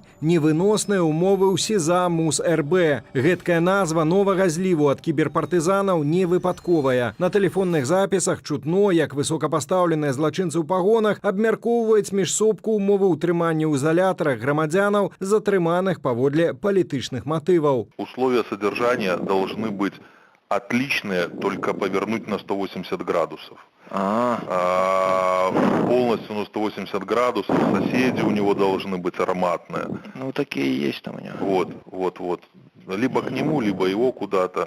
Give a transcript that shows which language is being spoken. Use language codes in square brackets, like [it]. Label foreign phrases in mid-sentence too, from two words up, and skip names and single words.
[be] Невыносныя ўмовы ў СІЗА МУС-РБ. Гэткая назва новага зліву ад кіберпартызанаў не выпадковая. На тэлефонных запісах чутно, як высокапастаўленыя злачынцы ў пагонах абмяркоўваюць міжсобку ўмовы ўтрымання ў изолятарах грамадзянаў, затрыманых паводле палітычных матываў. [ru] Условия содержания должны быть отличные, только повернуть на 180 градусов. Полностью на 180 градусов, соседи у него должны быть ароматные. Ну, такие есть там у него. Вот. Либо к нему, либо его куда-то.